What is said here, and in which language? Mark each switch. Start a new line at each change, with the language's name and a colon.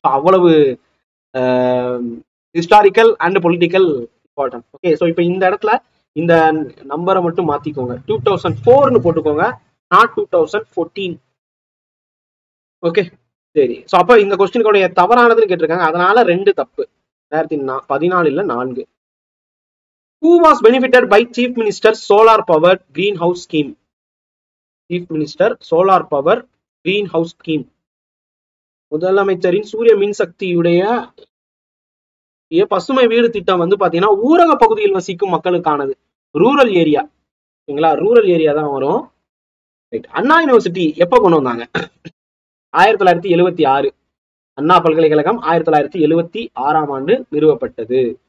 Tamil: அவ்வளவு
English: Historical and political important.
Tamil: Okay, so இப்போ இந்த இடத்துல இந்த நம்பரை மட்டும் மாத்திக்கோங்க, 2004ன்னு போட்டுக்கோங்க,
English: Not 2014.
Tamil: ஓகே, சரி. ஸோ அப்போ இந்த கொஸ்டினுடைய தவறானதுன்னு கேட்டிருக்காங்க, அதனால 2 தப்பு. 2014 4.
English: Who was benefited by Chief Minister Solar Power Greenhouse Scheme? Chief Minister Solar Power Greenhouse Scheme.
Tamil: முதலமைச்சரின் சூரிய மின்சக்தியுடைய பசுமை வீடு திட்டம் வந்து பாத்தீங்கன்னா ஊரக பகுதியில் வசிக்கும் மக்களுக்கானது,
English: Rural area.
Tamil: ஓகேங்களா,
English: rural area
Tamil: தான் வரும். அண்ணா யூனிவர்சிட்டி எப்ப கொண்டு வந்தாங்க? 1976. அண்ணா பல்கலைக்கழகம் 1976ஆம் ஆண்டு நிறுவப்பட்டது.